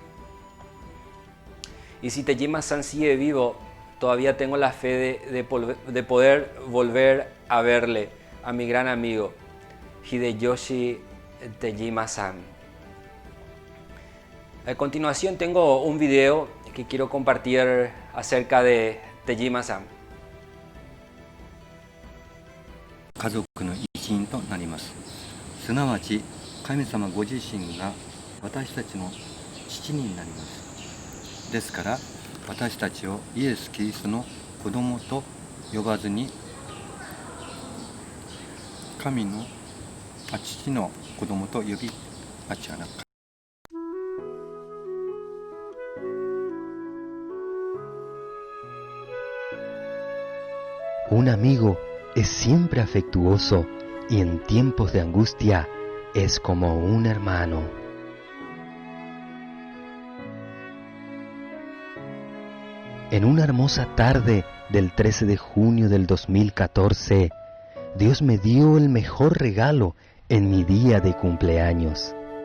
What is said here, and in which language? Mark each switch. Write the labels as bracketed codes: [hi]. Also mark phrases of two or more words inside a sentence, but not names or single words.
[es] Y si Tejima-san sigue vivo, todavía tengo la fe de poder volver a verle, a mi gran amigo Hideyoshi Tejima-san. A continuación tengo un video que quiero compartir acerca de Tejima-san. [ja] 家族の一員となります。すなわち神様ご自身が私たちの父になります。ですから私たちをイエス・キリストの子供と呼ばずに父の子供と呼び、違うな。 [es] Un amigo es siempre afectuoso y en tiempos de angustia es como un hermano. En una hermosa tarde del 13 de junio del 2014, Dios me dio el mejor regalo en mi día de cumpleaños.